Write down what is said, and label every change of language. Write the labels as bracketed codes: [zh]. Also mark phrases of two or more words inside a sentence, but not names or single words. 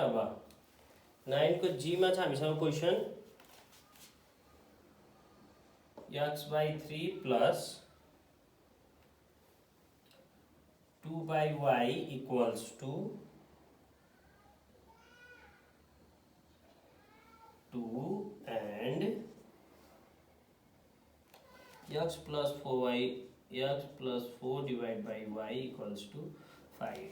[ne] अब 9 को जी मा छ हामीसँग क्वेसन [en] x/3 plus 2/y equals to 2 and x plus 4y x plus 4 divided by y equals to 5.